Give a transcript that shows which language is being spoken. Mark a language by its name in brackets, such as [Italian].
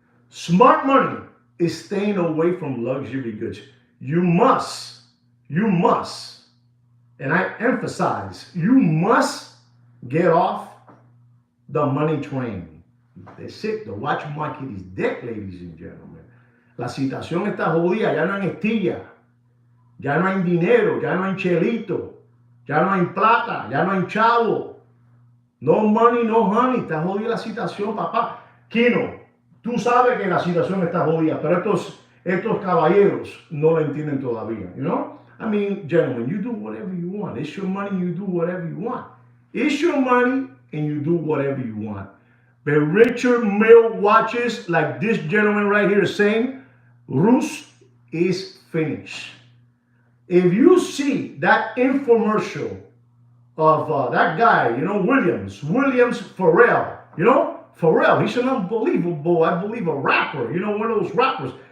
[English] Smart money is staying away from luxury goods. You must, and I emphasize, you must get off the money train. That's it. The watch market is dead, ladies and gentlemen. [Spanish] La situación está jodida. Ya no hay estilla. Ya no hay dinero. Ya no hay chelito. Ya no hay plata. Ya no hay chavo. [English] No money, no honey. [Spanish] Está jodida la situación, papá. Kino, tú sabes que la situación está jodida, pero estos caballeros no lo entienden todavía, [English] you know? I mean, gentlemen, you do whatever you want. It's your money, you do whatever you want. It's your money, and you do whatever you want. But Richard Mille watches, like this gentleman right here is saying, Rus is finished. If you see that infomercial of that guy, you know, Williams Pharrell, you know, Pharrell, he's an unbelievable, I believe, a rapper, you know, one of those rappers.